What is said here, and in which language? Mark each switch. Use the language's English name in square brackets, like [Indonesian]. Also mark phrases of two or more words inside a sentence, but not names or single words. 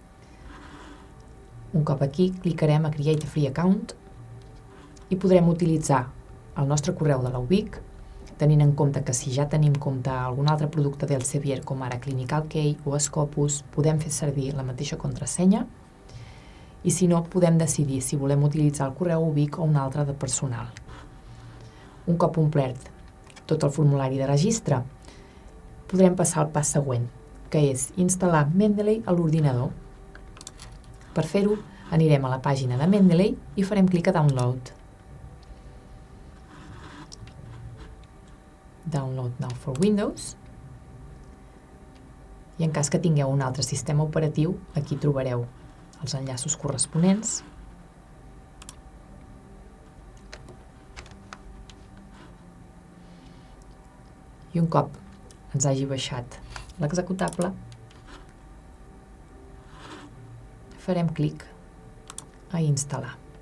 [Catalan] Un cop aquí, clicarem a [English] Create a Free Account [Catalan] i podrem utilitzar el nostre correu de la UBIC, tenint en compte que si ja tenim compte a algun altre producte d'Elsevier, com ara Clinical Key o Scopus, podem fer servir la mateixa contrasenya i si no, podem decidir si volem utilitzar el correu UBIC o un altre de personal. Un cop omplert tot el formulari de registre, podrem passar al pas següent, que és instal·lar Mendeley a l'ordinador. Per fer-ho, anirem a la pàgina de Mendeley i farem clic a Download. [English] Download now for Windows. [Catalan] I en cas que tingueu un altre sistema operatiu, aquí trobareu els enllaços corresponents. I un cop ens hagi baixat l'executable, farem clic a instal·lar.